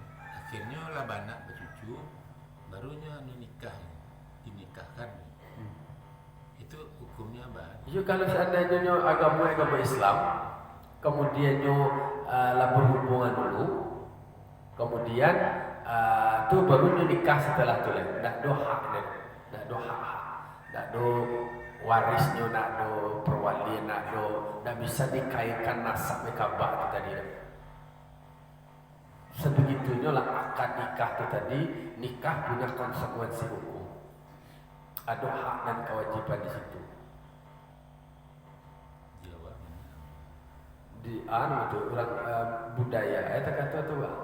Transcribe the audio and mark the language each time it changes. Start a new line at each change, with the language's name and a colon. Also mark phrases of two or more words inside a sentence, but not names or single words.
Indonesian: Akhirnya lah anak bercucu barunya nikah dinikahkan itu hukumnya apa? Iya kalau seandainya nyo agama Islam kemudian nyo lah berhubungan dulu kemudian tu baru nyo nikah setelah tu lah nak do hak nak do warisnya nak do perwalian nak bisa dikaitkan nasab kabah tadi. Sebegitunya lah akad nikah itu tadi nikah punya konsekuensi hukum ada hak dan kewajiban di situ di anu tu orang budaya itu kata tu bang